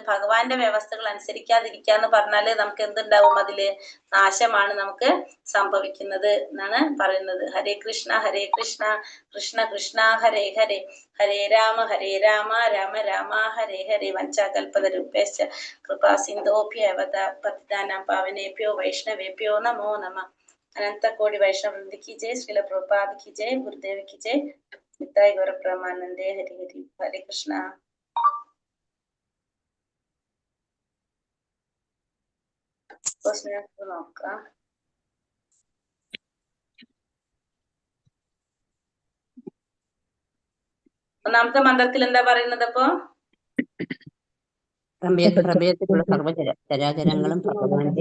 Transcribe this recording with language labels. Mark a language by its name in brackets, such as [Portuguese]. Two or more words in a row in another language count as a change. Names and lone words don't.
[Malayalam] ഭഗവാന്റെ വ്യവസ്ഥകൾ അനുസരിക്കാതിരിക്കുക എന്ന് പറഞ്ഞാല് നമുക്ക് എന്തുണ്ടാവും? അതില് നാശമാണ് നമുക്ക് സംഭവിക്കുന്നത് എന്നാണ് പറയുന്നത്. [Sanskrit] ഹരേ കൃഷ്ണ കൃഷ്ണ കൃഷ്ണ ഹരേ ഹരേ, ഹരേ രാമ രാമ രാമ ഹരേ ഹരേ. വഞ്ചാകൽപതരുഭ്യശ്ച കൃപാ സിന്ധോഭ്യവ പതിതാനാം പാവനേഭ്യോ വൈഷ്ണവേഭ്യോ നമോ നമഃ. [Hindi] अनंत कोटि वैष्णव वृंद की जय, श्रील प्रभुपाद की जय, गुरुदेव की जय, निताई गौर ब्रह्मानंदे हरि हरि। हरे कृष्णा। [English] question answer [Malayalam] നോക്കാം. ഒന്നാമത്തെ മന്ത്രത്തിൽ എന്താ പറയുന്നത് അപ്പൊ? പ്രപഞ്ചത്തിലുള്ള സർവ്വ ചരാചരങ്ങളും ഭഗവാന്റെ